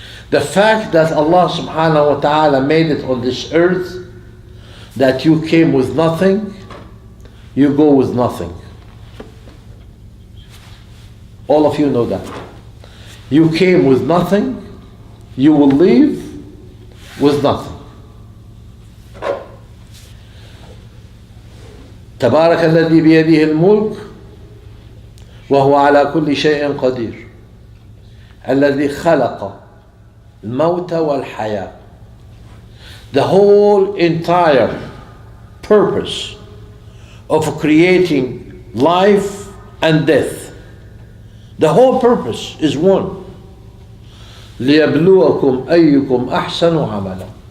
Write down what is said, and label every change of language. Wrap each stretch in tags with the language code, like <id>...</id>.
<en>The fact that Allah subhanahu wa ta'ala made it on this earth, that you came with nothing, you go with nothing. All of you know that. You came with nothing, you will leave with nothing.</en> <ar>تبارك الذي بيده الملك وهو على كل شيء قدير الذي خلق الموت والحياة.</ar> <en>The whole entire purpose of creating life and death, the whole purpose is one.</en> <ar>لِيَبْلُوَكُمْ أَيُّكُمْ أَحْسَنُ عَمَلًا.</ar>